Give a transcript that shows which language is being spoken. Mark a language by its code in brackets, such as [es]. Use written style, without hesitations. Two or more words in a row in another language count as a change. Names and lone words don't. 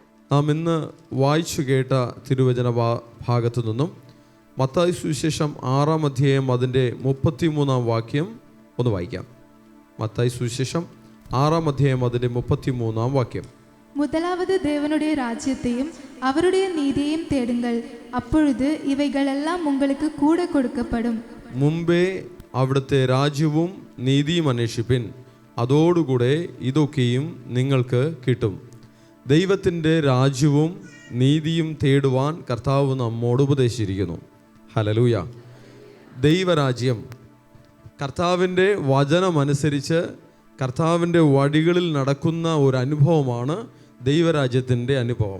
[ml] നാം ഇന്ന് വായിച്ചു കേട്ട തിരുവചന ഭാഗത്തു നിന്നും മത്തായി സുവിശേഷം 6-ാം അധ്യായം അതിൻ്റെ 33-ാം വാക്യം ഒന്ന് വായിക്കാം. മത്തായി സുവിശേഷം 6-ാം അധ്യായം അതിൻ്റെ 33-ാം വാക്യം. [ta] முதலாவது தேவனுடைய ராஜ்யத்தையும் அவருடைய நீதியையும் தேடுங்கள், அப்பொழுது இவைகள் எல்லாம் உங்களுக்கு கூட கொடுக்கப்படும். [ml] മുമ്പേ അവിടുത്തെ രാജ്യവും നീതിയും അന്വേഷിപ്പിൻ, അതോടുകൂടെ ഇതൊക്കെയും നിങ്ങൾക്ക് കിട്ടും. ദൈവത്തിൻ്റെ രാജ്യവും നീതിയും തേടുവാൻ കർത്താവ് നമ്മോട് ഉപദേശിച്ചിരിക്കുന്നു. ഹല്ലേലൂയ. ദൈവരാജ്യം, കർത്താവിൻ്റെ വചനമനുസരിച്ച് കർത്താവിൻ്റെ വഴികളിൽ നടക്കുന്ന ഒരു അനുഭവമാണ് ദൈവരാജ്യത്തിൻ്റെ അനുഭവം.